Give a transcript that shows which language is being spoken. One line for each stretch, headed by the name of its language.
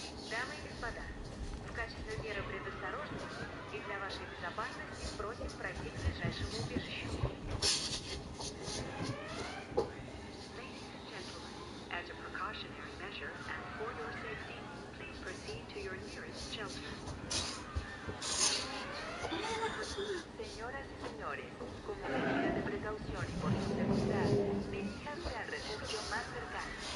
Russian: Дамы и господа, в качестве меры предосторожности и для вашей безопасности просим пройти к ближайшему убежищу.
English: Ladies and gentlemen, as a precautionary measure and for your safety, please proceed to your nearest shelter.
Spanish: Señoras y señores, como medida de precaución y por su seguridad, diríjanse al refugio más cercano.